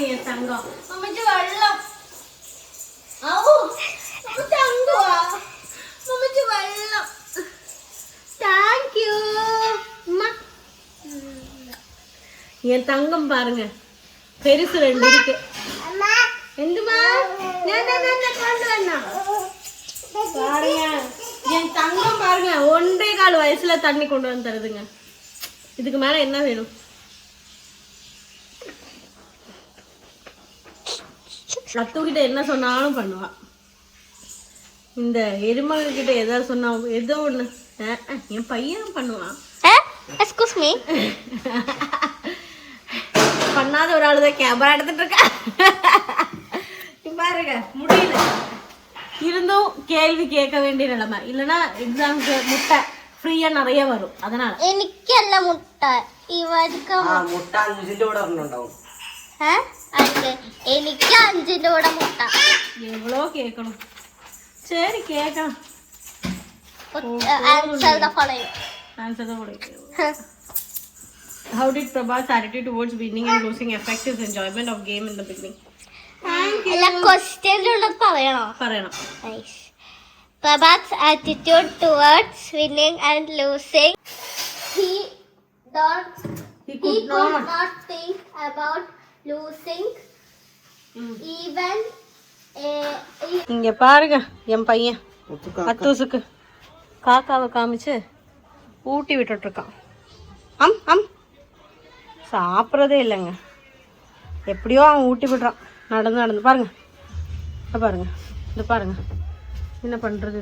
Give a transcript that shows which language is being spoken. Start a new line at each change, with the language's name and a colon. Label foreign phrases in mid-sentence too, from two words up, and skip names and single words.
Tamil: என் தங்கம் மம்மிக்கு வெள்ளம். மம்மிக்கு வெள்ளம். தேங்க்யூ. என் தங்கம் பாருங்க, பெருசு 2 இருக்கு.
Malayalam: എന്തുമാ ഞാൻ കൊണ്ടുവന്ന
Tamil: பாருங்க என் தங்கம் பாருங்க 1.25 வயசுல தண்ணி கொண்டு வந்து தருதுங்க. இதுக்கு மேல என்ன வேணும்? அத்துக்கிட்ட என்ன சொன்னாலும் பண்ணுவா. இந்த எருமக கிட்ட எதாவது சொன்னா ஏதோ ஒண்ணு என் பையன் பண்ணுவான்.
English: excuse me.
Tamil: பண்ணாத ஒரு ஆளு தான் கேமரா எடுத்துட்டு இருக்கா. பாருங்க முடியல இருந்தும் கேள்வி கேட்க வேண்டிய நிலைமை. இல்லைன்னா எக்ஸாமுக்கு முட்டை ஃப்ரீயா நிறைய வரும். அதனால
Malayalam: എനിക്കല്ല മുട്ട ഇവർക്ക് മുട്ട 5ന്റെ കൂടെ ഒരെണ്ണുണ്ടാവും. എനിക്ക് 5ന്റെ കൂടെ മുട്ട
Tamil: எவ்வளோ கேட்கணும். சரி கேட்கணும்.
English: answer the following. Answer the following. How did Prabhat's attitude towards winning and losing affect his enjoyment of game in the beginning?
Malayalam: അല്ല ക്വസ്റ്റ്യൻ പറയണോ? പറയണം.
English: Prabhat's attitude towards winning and losing. He could not think about losing. Even
Tamil: இங்க பாருங்க என் பையன் அத்தூசுக்கு காக்காவை காமிச்சு ஊட்டி விட்டுட்டு இருக்கான். சாப்பிட்றதே இல்லைங்க. எப்படியோ அவன் ஊட்டி விடுறான். நடந்து பாருங்க. பாருங்க இது பாருங்க என்ன பண்றது.